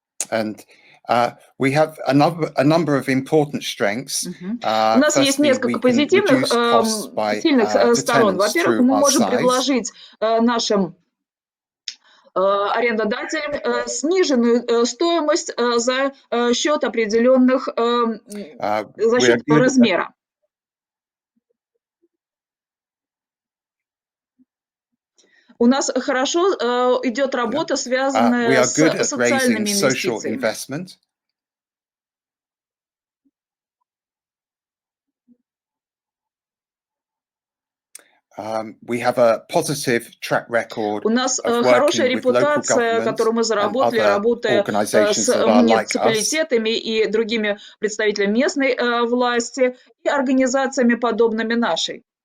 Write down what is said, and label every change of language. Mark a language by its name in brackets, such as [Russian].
[English] And we have a number of important strengths. [Russian] У нас есть несколько позитивных, сильных сторон. Во-первых, мы можем предложить нашим арендодателям сниженную стоимость за счет определенных, за счет размера. У нас хорошо идет работа, связанная с социальными инвестициями. [English] We have a positive track record. [Russian] У нас хорошая репутация, которую мы заработали, работая с муниципалитетами и другими представителями местной власти и организациями, подобными нашей.